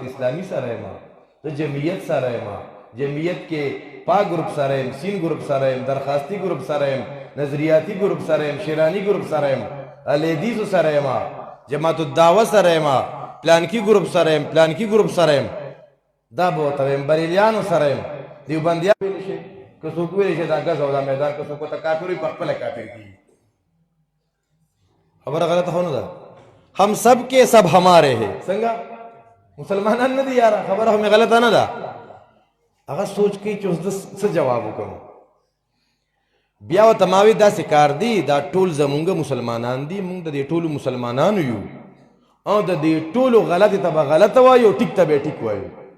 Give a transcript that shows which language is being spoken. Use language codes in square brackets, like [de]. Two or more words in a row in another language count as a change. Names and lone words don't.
[ps] اسلامي سره یم د جمعیت سره یم جمعیت کې پا ګروپ سره یم سین ګروپ سره یم درخواستي ګروپ سره یم نظریاتي ګروپ سره یم شیرانی ګروپ سره یم الیدیزو سره یم جماعت الدعوه سره یم پلانکی ګروپ سره یم پلانکی ګروپ سره یم دا به ورته ویم بریلیانو سره یم دیوبندیان ویلی شي که څوک ویلی شي دا ګز او دا میدان که څوک ورته کافر وي په خپله کافر کېږي. خبره غلطه خو نه ده. [ur] ہم سب کے سب ہمارے ہیں [ps] څنګه مسلمانان نه دي یاره خبره هم غلطه نه ده. هغه سوچ کوي چې اوس څه جواب وکړم. بیا ورته ما وایي داسې کار دی دا ټول زمونږ مسلمانان دي موږ د دې ټولو مسلمانانو یو او د دې ټولو غلطې ته به غلطه وایو ټیک ته به ټیک وایو.